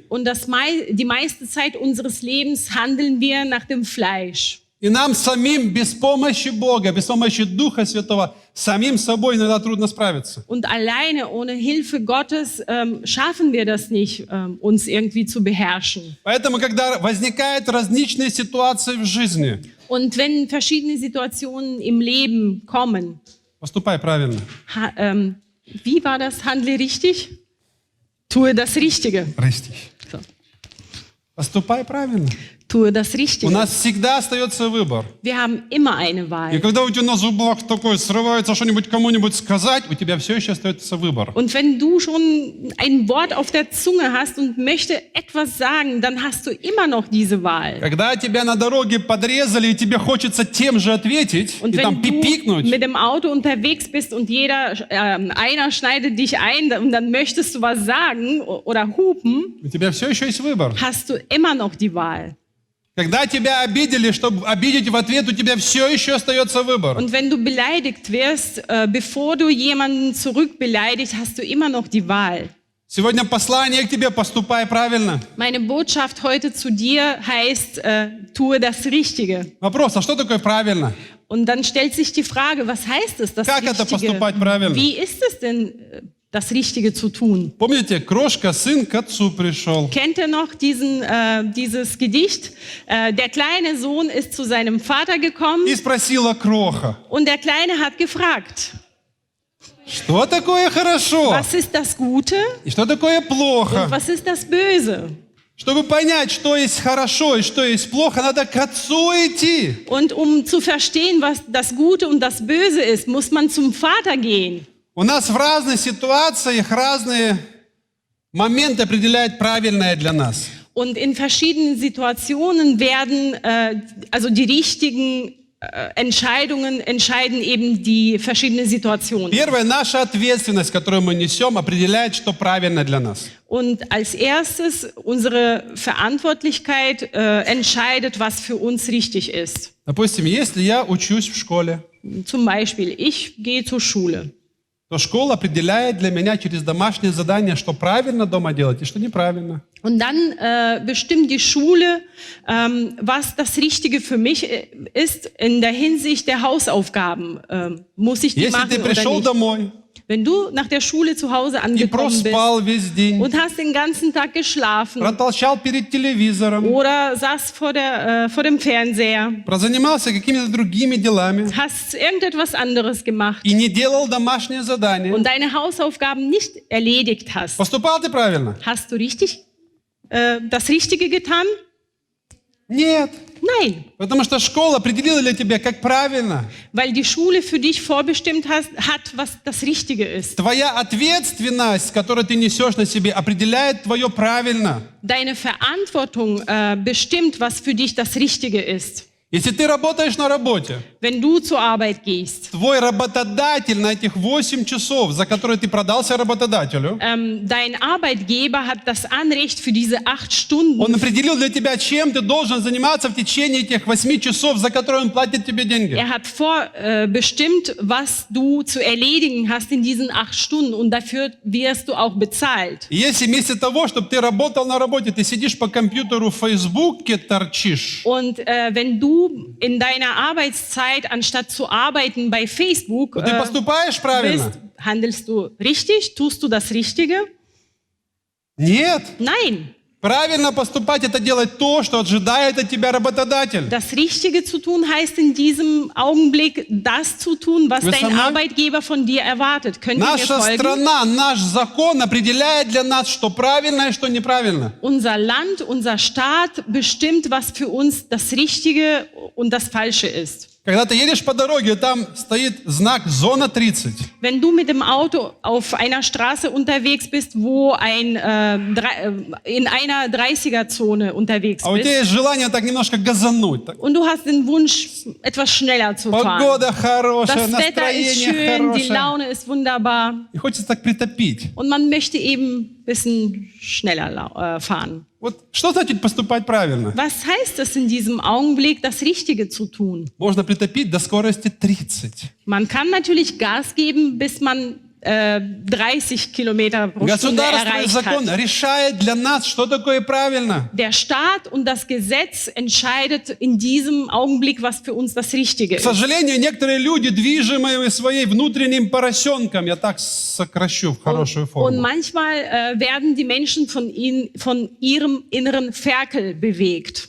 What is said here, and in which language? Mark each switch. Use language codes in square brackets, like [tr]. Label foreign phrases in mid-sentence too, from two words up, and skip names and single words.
[de] Und die meiste Zeit unseres Lebens handeln wir nach dem Fleisch. [ru] И нам самим без помощи Бога, без помощи Духа Святого, самим собой иногда трудно справиться. [de] Und alleine, ohne Hilfe Gottes, schaffen wir das nicht, uns irgendwie zu beherrschen. [ru] Поэтому, когда возникают различные ситуации в жизни, [de] Und wenn verschiedene Situationen im Leben kommen, [ru] поступай правильно. [de] wie war das? Handle richtig? Tue das Richtige. Richtig. So. [ru] Поступай правильно. [de] Tue das [ru] У [de] Richtige. [ru] нас всегда остается выбор. [de] Wir haben immer eine [ru] И [de] Wahl. [ru] когда у тебя на зубах такое срывается что-нибудь кому-нибудь сказать, у тебя все еще остается выбор. [de] Und wenn du schon ein Wort auf der Zunge hast und möchte etwas sagen, dann hast du immer noch diese Wahl. [ru] Когда тебя на дороге подрезали, и тебе хочется тем же ответить, [de] Und [ru] и там [de] wenn du [ru] пипикнуть, [de] mit dem Auto unterwegs bist und einer schneidet dich ein und dann möchtest du was sagen oder hupen, [ru] у тебя все еще есть выбор. [de] hast du immer noch die Wahl. [ru] Когда тебя обидели, чтобы обидеть в ответ, у тебя все еще остается выбор. [de] Und wenn du beleidigt wirst, bevor du jemanden zurückbeleidigt, hast du immer noch die Wahl. [ru] Сегодня послание к тебе, поступай правильно. [de] Meine Botschaft heute zu dir heißt, tue das Richtige. [ru] Вопрос, а что такое правильно? [de] Und dann stellt sich die Frage, was heißt es, das [ru] Как это [de] Richtige? [ru] поступать правильно? [de] Wie ist es denn, das Richtige zu tun? [ru] Помните, крошка, сын к отцу пришел. [de] Kennt ihr noch dieses Gedicht? Der kleine Sohn ist zu seinem Vater gekommen [ru] И спросила кроха, [de] und der Kleine hat gefragt, [ru] что такое хорошо [de] was ist das Gute [ru] и что такое [de] und [ru] плохо. [de] was ist das Böse? [ru] Чтобы понять, что есть хорошо и что есть плохо, надо к отцу идти. [de] Und um zu verstehen, was das Gute und das Böse ist, muss man zum Vater gehen. [ru] У нас в разных ситуациях разные моменты определяют правильное для нас. [de] Und in verschiedenen Situationen werden, also die richtigen Entscheidungen entscheiden eben die verschiedenen Situationen. [ru] Первое, наша ответственность, которую мы несем, определяет, что правильно для нас. [de] Und als erstes, unsere Verantwortlichkeit entscheidet, was für uns richtig ist. [ru] Допустим, если я учусь в школе, [de] Zum Beispiel, ich gehe zur Schule. [ru] то школа определяет для меня через домашнее задание, что правильно дома делать и что неправильно. [de] Und dann bestimmt die Schule, was das Richtige für mich ist in der Hinsicht der Hausaufgaben. muss ich die [ru] Если [de] machen [ru] ты [de] oder [ru] пришел [de] nicht? [ru] домой [de] Wenn du nach der Schule zu Hause [ru] и [de] angekommen bist [ru] проспал весь день, [de] und hast den ganzen Tag geschlafen [ru] протолчал перед телевизором, [de] oder saß vor dem Fernseher, [ru] прозанимался какими-то другими делами [de] hast irgendetwas anderes gemacht [ru] и не делал домашнее задание, [de] und deine Hausaufgaben nicht erledigt hast, [ru] поступал ты правильно? [de] hast du das Richtige getan? [ru] Нет. [de] Nein, [ru] Потому что школа определила для тебя, как правильно. [de] weil die Schule für dich vorbestimmt hat, was das Richtige ist. [ru] Твоя ответственность, которую ты несешь на себе, определяет твое правильно. [de] Deine Verantwortung bestimmt, was für dich das Richtige ist. [ru] Если ты работаешь на работе, [de] Wenn du zur Arbeit gehst, [ru] твой работодатель на этих 8 часов, за которые ты продался работодателю, [de] dein Arbeitgeber hat das Anrecht für diese 8 Stunden. [ru] он определил для тебя, чем ты должен заниматься в течение этих 8 часов, за которые он платит тебе деньги. [de] Er hat bestimmt, was du zu erledigen hast in diesen 8 Stunden und dafür wirst du auch bezahlt. [ru] И если вместо того, чтобы ты работал на работе, ты сидишь по компьютеру в Фейсбуке торчишь, [de] Und wenn du in deiner Arbeitszeit, anstatt zu arbeiten bei Facebook, [ru] то ты поступаешь правильно? [de] bist, handelst du richtig? Tust du das Richtige? [ru] Нет. [de] Nein. [ru] Правильно поступать — это делать то, что ожидает от тебя работодатель. [de] Das Richtige zu tun heißt in diesem Augenblick das zu tun, was [ru] Вы [de] dein [ru] со мной? [de] Arbeitgeber von dir erwartet. Könnt ihr mir [ru] Наша [de] folgen? [ru] страна, наш закон определяет для нас, что правильно и что неправильно. [de] Unser Land, unser Staat bestimmt, was für uns das Richtige und das Falsche ist. [ru] Когда ты едешь по дороге, там стоит знак «Зона 30». [de] Wenn du mit dem Auto auf einer Straße unterwegs bist, wo in einer 30er-Zone unterwegs [ru] А у тебя [de] bist [ru] есть желание так немножко газануть. Так. [de] und du hast den Wunsch, etwas schneller zu fahren. [ru] Погода хорошая, [de] Das Wetter ist [ru] настроение [de] schön, die [ru] хорошее. [de] Laune ist wunderbar [ru] И хочется так притопить. [de] und man möchte eben ein bisschen schneller fahren. [ru] Вот что значит поступать правильно? [de] Was heißt es in diesem Augenblick, das Richtige zu tun? [ru] Можно притопить до скорости 30. [de] Man kann natürlich Gas geben, bis man 30 Kilometer pro Stunde [ru] Государство и [de] erreicht [ru] закон [de] hat. [ru] решает для нас, что такое правильно. [de] Der Staat und das Gesetz entscheidet in diesem Augenblick, was für uns das Richtige [ru] К [de] ist. [ru] сожалению, некоторые люди, движимые своей внутренним поросенком, я так сокращу в хорошую [de] Und [ru] форму, [de] manchmal werden die Menschen von ihrem inneren Ferkel bewegt.